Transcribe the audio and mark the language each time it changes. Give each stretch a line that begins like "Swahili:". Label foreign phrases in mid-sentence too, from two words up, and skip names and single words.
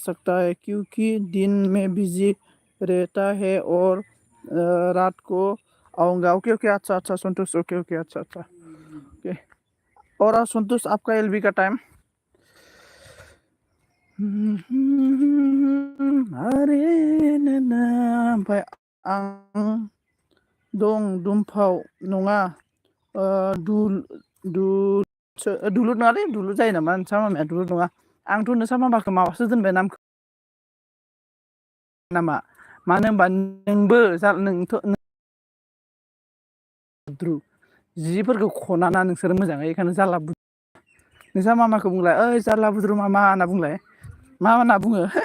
Hindi: सकता है क्योंकि दिन में बिजी रहता है और रात को आऊँगा
English: okay okay
Hindi: अच्छा अच्छा संतोष
English: okay okay
Hindi: अच्छा अच्छा ओके और संतोष आपका एलबी का टाइम
Bodo: अरे ओमफ्राय आं दं दुमफाव नङा दुलुर नङालै दुलुर जायो नामा नोंसा मामाया दुलुर नङा आंथ' नोंसा मामाखौ माबासो दोनबाय नामखौ नामा मानो होनबा नोंबो नोंथ' बुद्रु जिफोरखौ खनाना नोंसोरो मोजाङै बेखायनो जारला नोंसा मामाखौ बुंलाय ओइ जारला बुद्रु मामा होनना बुंलाय मा होनना बुङो